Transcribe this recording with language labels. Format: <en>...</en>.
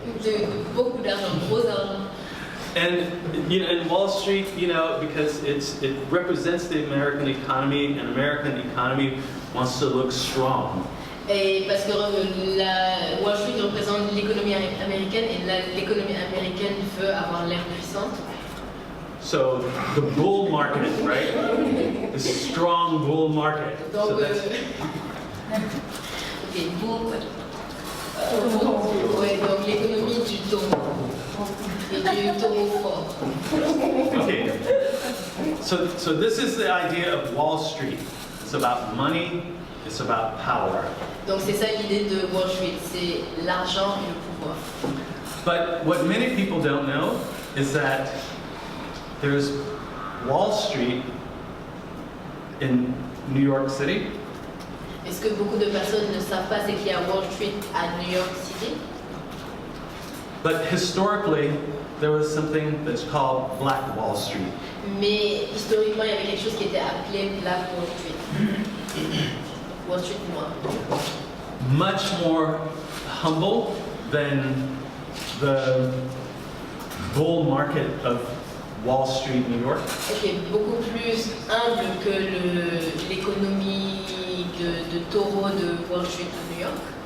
<fr>De beaucoup d'argent, gros argent.</fr> <en>And in Wall Street, because it represents the American economy, and American economy wants to look strong.</en> <fr>Et parce que la Wall Street représente l'économie américaine et l'économie américaine veut avoir l'air puissante.</fr> <en>So the bull market, right? The strong bull market.</en> <fr>Donc,</fr> <en>So that's, ok, bull.</en> <fr>Ouais, donc l'économie du taureau et du taureau fort. okay.</fr> <en>So this is the idea of Wall Street. It's about money. It's about power.</en> <fr>Donc c'est ça l'idée de Wall Street, c'est l'argent et le pouvoir.</fr> <en>But what many people don't know is that there's Wall Street in New York City.</en> <fr>Et ce que beaucoup de personnes ne savent pas, c'est qu'il y a Wall Street à New York City.</fr> <en>But historically, there was something that's called Black Wall Street.</en> <fr>Mais historiquement, il y avait quelque chose qui était appelé Black Wall Street. Wall Street noir.</fr> <en>Much more humble than the bull market of Wall Street, New York.</en> <fr>Okay, beaucoup plus humble que l'économie de taureau de Wall Street à New York.</fr>